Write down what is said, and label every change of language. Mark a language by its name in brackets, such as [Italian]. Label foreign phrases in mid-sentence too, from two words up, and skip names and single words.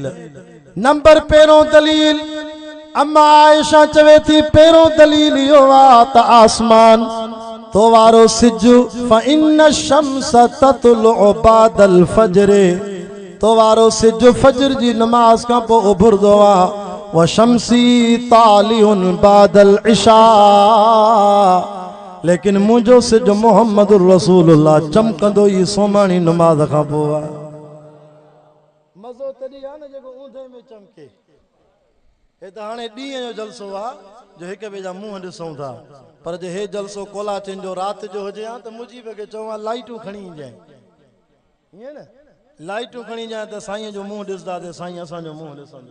[Sindhi] नंबर पहिरों दलील, अम्मा आयशा चवे थी पहिरों दलील इहो आहे त आसमान तो वारो सिजु [Arabic] فإن شمس تطلع بعد الفجر, [Sindhi] तो वारो सिजु फजर जी नमाज का पोइ उभरदो आहे। [Arabic] وشمسي طالع بعد العشاء, [Sindhi] लेकिन मुंहिंजो सिजु [Arabic] محمد رسول الله [Sindhi] चमकंदो ई सोमाणी नमाज खां पोइ आहे। मज़ो तॾहिं आहे न जेको ऊंधे में चमके। हे त हाणे ॾींहं जो जलसो आहे जो हिक ॿिए जा मुंहं ॾिसूं था, पर जे हे जलसो कोलाचिन जो राति जो हुजे हा त मुजीब खे चवां लाइटूं खणी ईंजांइ, ईअं न लाइटूं खणी ईंजांइ त साईं जो मुंहुं ॾिसंदा त साईं असांजो मुंहुं ॾिसंदो।